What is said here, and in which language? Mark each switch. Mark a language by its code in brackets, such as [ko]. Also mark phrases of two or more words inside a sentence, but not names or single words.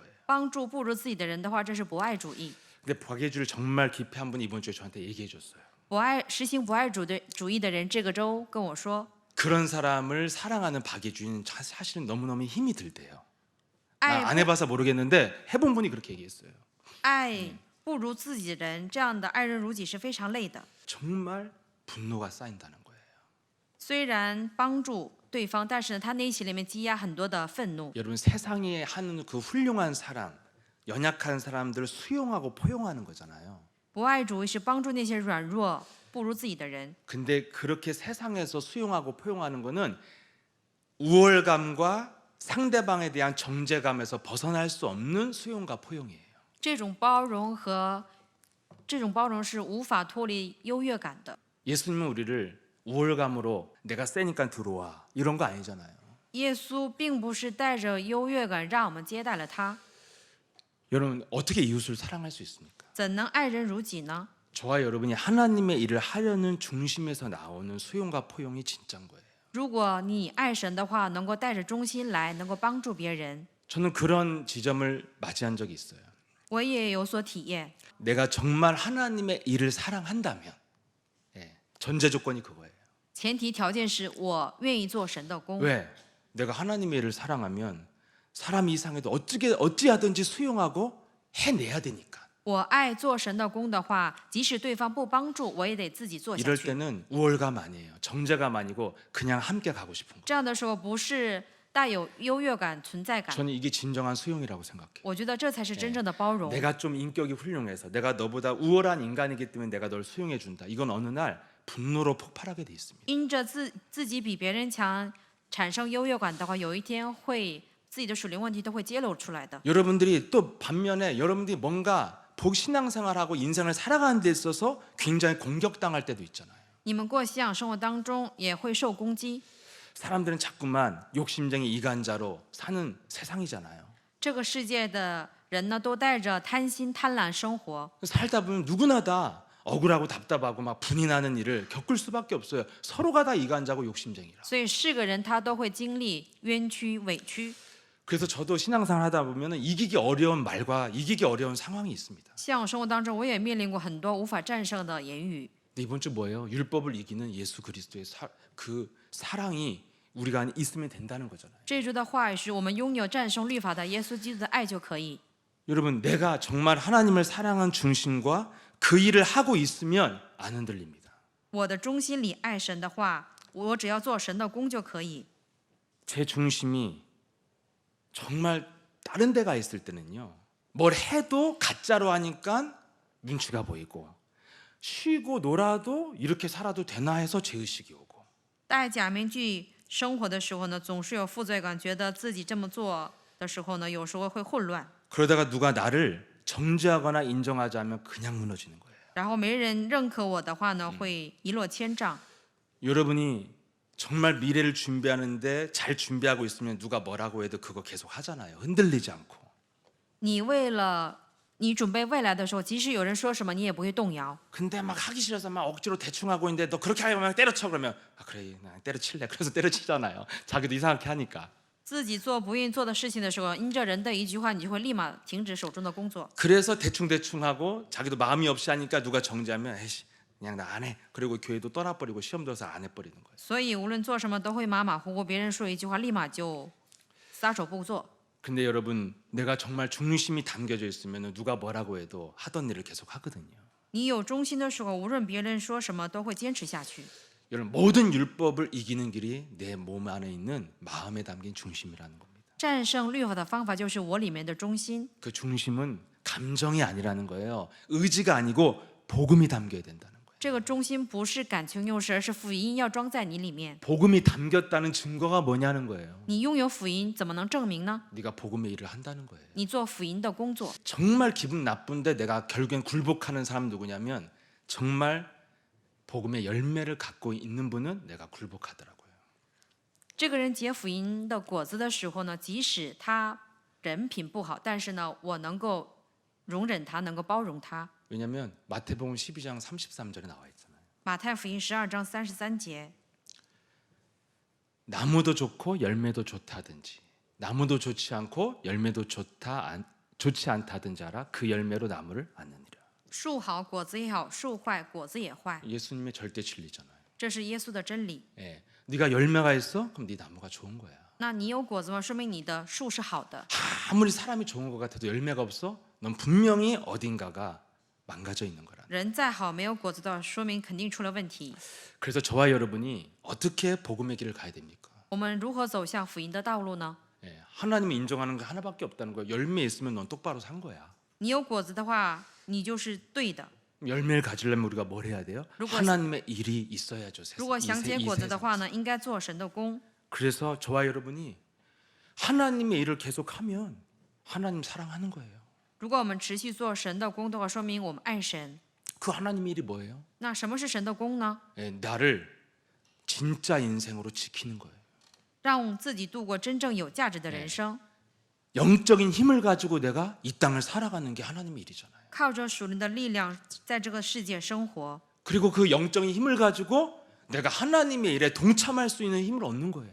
[zh] 帮助不如自己的人的话，这是博爱主义。 [ko] 근데 박예주를 정말 깊이 한 분이 이번 주에 저한테 얘기해 줬어요. [zh] 实行博爱主义的人，这个周跟我说， [ko] 그런 사람을 사랑하는 박예주는 사실은 너무너무 힘이 들대요. [zh] 爱 [ko] 안 해봐서 모르겠는데 해본 분이 그렇게 얘기했어요. [zh] 爱不如自己的人，这样的爱人如己是非常累的。 [ko] 정말 분노가 쌓인다는 거예요. [zh] 虽然帮助对方，但是呢，他内心里面积压很多的愤怒。 [ko] 여러분 세상에 하는 그 훌륭한 사랑, 연약한 사람들을 수용하고 포용하는 거잖아요. [zh] 博爱主义是帮助那些软弱不如自己的人。 [ko] 근데 그렇게 세상에서 수용하고 포용하는 거는 우월감과 상대방에 대한 정죄감에서 벗어날 수 없는 수용과 포용이에요. [zh] 这种包容是无法脱离优越感的。 [ko] 예수님은 우리를 우월감으로 내가 세니까 들어와 이런 거 아니잖아요. [zh] 耶稣并不是带着优越感让我们接待了他， [ko] 여러분 어떻게 이웃을 사랑할 수 있습니까? [zh] 怎能爱人如己呢？ [ko] 저와 여러분이 하나님의 일을 하려는 중심에서 나오는 수용과 포용이 진짜인 거예요. [zh] 如果你爱神的话，能够带着忠心来，能够帮助别人。 [ko] 저는 그런 지점을 맞이한 적이 있어요. [zh] 我也有所体验。 [ko] 내가 정말 하나님의 일을 사랑한다면 전제 조건이 그거예요. [zh] 前提条件是我愿意做神的工。 [ko] 왜? 내가 하나님의 일을 사랑하면 사람이 이상해도 어찌하든지 수용하고 해내야 되니까. [zh] 我爱做神的工的话，即使对方不帮助，我也得自己做下 [ko] 이럴 [zh] 去。 [ko] 때는 우월감 아니에요. 정죄감 아니고 그냥 함께 가고 싶은 거예요. [zh] 这样的时候不是带有优越感、存在感。 [ko] 저는 이게 진정한 수용이라고 생각해요. [zh] 我觉得这才是真正的包容。 [ko] 내가 좀 인격이 훌륭해서 내가 너보다 우월한 인간이기 때문에 내가 널 수용해 준다. 이건 어느 날 분노로 폭발하게 돼 있습니다. [zh] 因着自己比别人强，产生优越感的话，有一天会自己的属灵问题都会揭露出来的。 [ko] 여러분들이 또 반면에 여러분들이 뭔가 신앙생활하고 인생을 살아가는 데 있어서 굉장히 공격당할 때도 있잖아요. [zh] 你们过信仰生活当中也会受攻击。 [ko] 사람들은 자꾸만 욕심쟁이 이간자로 사는 세상이잖아요. [zh] 这个世界的人呢，都带着贪心、贪婪生活。 [ko] 살다 보면 누구나 다 억울하고 답답하고 막 분이 나는 일을 겪을 수밖에 없어요. 서로가 다 이간자고 욕심쟁이라. [zh] 所以是个人他都会经历冤屈、委屈。 [ko] 그래서 저도 신앙생활 하다 보면 이기기 어려운 말과 이기기 어려운 상황이 있습니다. [zh] 信仰生活当中，我也面临过很多无法战胜的言语。 [ko] 근데 이번 주 뭐예요? 율법을 이기는 예수 그리스도의 그 사랑이 우리가 안에 있으면 된다는 거잖아요. [zh] 这一周的话语是我们拥有战胜律法的耶稣基督的爱就可以。 [ko] 여러분 내가 정말 하나님을 사랑한 중심과 그 일을 하고 있으면 안 흔들립니다. [zh] 我的中心里爱神的话，我只要做神的工就可以。 [ko] 제 중심이 정말 다른 데가 있을 때는요. 뭘 해도 가짜로 하니까 눈치가 보이고 쉬고 놀아도 이렇게 살아도 되나 해서 죄의식이 오고 [zh] 戴假面具生活的时候呢，总是有负罪感，觉得自己这么做的时候呢，有时候会混乱。 [ko] 그러다가 누가 나를 정죄하거나 인정하지 않으면 그냥 무너지는 거예요. [zh] 然后没人认可我的话呢，会一落千丈。 [ko] 여러분이 정말 미래를 준비하는데 잘 준비하고 있으면 누가 뭐라고 해도 그거 계속 하잖아요. 흔들리지 않고. [zh] 你准备未来的时候，即使有人说什么，你也不会动摇。 [ko] 근데 막 하기 싫어서 막 억지로 대충 하고 있는데 너 그렇게 하면 때려쳐 그러면 아 그래 나 때려칠래. 그래서 때려치잖아요. 자기도 이상하게 하니까. [zh] 自己做不愿意做的事情的时候，因着人的一句话，你就会立马停止手中的工作。 [ko] 그래서 대충 하고 자기도 마음이 없이 하니까 누가 정죄하면 에이씨 그냥 나 안 해. 그리고 교회도 떠나버리고 시험 들어서 안 해버리는 거예요. [zh] 所以无论做什么都会马马虎虎，别人说一句话，立马就撒手不做。 [ko] 근데 여러분 내가 정말 중심이 담겨져 있으면 누가 뭐라고 해도 하던 일을 계속 하거든요. [zh] 你有忠心的时候，无论别人说什么，都会坚持下去。 [ko] 여러분 모든 율법을 이기는 길이 내 몸 안에 있는 마음에 담긴 중심이라는 겁니다. [zh] 战胜律法的方法就是我里面的忠心。 [ko] 그 중심은 감정이 아니라는 거예요. 의지가 아니고 복음이 담겨야 된다는 거예요. [zh] 这个忠心不是感情用事，而是福音要装在你里面。 [ko] 복음이 담겼다는 증거가 뭐냐는 거예요. [zh] 你拥有福音，怎么能证明呢？ [ko] 네가 복음의 일을 한다는 거예요. [zh] 你做福音的工作。 [ko] 정말 기분 나쁜데 내가 결국엔 굴복하는 사람 누구냐면 정말 복음의 열매를 갖고 있는 분은 내가 굴복하더라고요. [zh] 这个人结福音的果子的时候呢，即使他人品不好，但是呢，我能够容忍他，能够包容他。 [ko] 왜냐하면 마태복음 12장 33절에 나와 있잖아요. [zh] 马太福音12章33节， [ko] 나무도 좋고 열매도 좋다든지 나무도 좋지 않고 열매도 좋다 좋지 않다든지 알아 그 열매로 나무를 않느니라. [zh] 树好果子也好，树坏果子也坏， [ko] 예수님의 절대 진리잖아요. [zh] 这是耶稣的真理。 [ko] 예, 네가 열매가 있어? 그럼 네 나무가 좋은 거야. [zh] 那你有果子吗？说明你的树是好的。 [ko] 아무리 사람이 좋은 것 같아도 열매가 없어? 넌 분명히 어딘가가 망가져 있는 거라. [zh] 人再好没有果子的，说明肯定出了问题。 [ko] 그래서 저와 여러분이 어떻게 복음의 길을 가야 됩니까? [zh] 我们如何走向福音的道路呢？ [ko] 예, 하나님이 인정하는 거 하나밖에 없다는 거야. 열매 있으면 넌 똑바로 산 거야. [zh] 你有果子的话，你就是对的。 [ko] 열매를 가지려면 우리가 뭘 해야 돼요? [zh] 如果- [ko] 하나님의 일이 있어야죠. [zh] 如果想结 [ko] 이 [zh] 果子的 [ko] 세상에서. [zh] 话呢，应该做神的工。 [ko] 그래서 저와 여러분이 하나님의 일을 계속하면 하나님 사랑하는 거예요. [zh] 如果我们持续做神的工的话，说明我们爱神。 [ko] 그 하나님의 일이 뭐예요? [zh] 那什么是神的工呢？ [ko] 예, 나를 진짜 인생으로 지키는 거예요. [zh] 让自己度过真正有价值的人生， [ko] 영적인 힘을 가지고 내가 이 땅을 살아가는 게 하나님의 일이잖아요. [zh] 靠着属灵的力量在这个世界生活。 [ko] 그리고 그 영적인 힘을 가지고 내가 하나님의 일에 동참할 수 있는 힘을 얻는 거예요.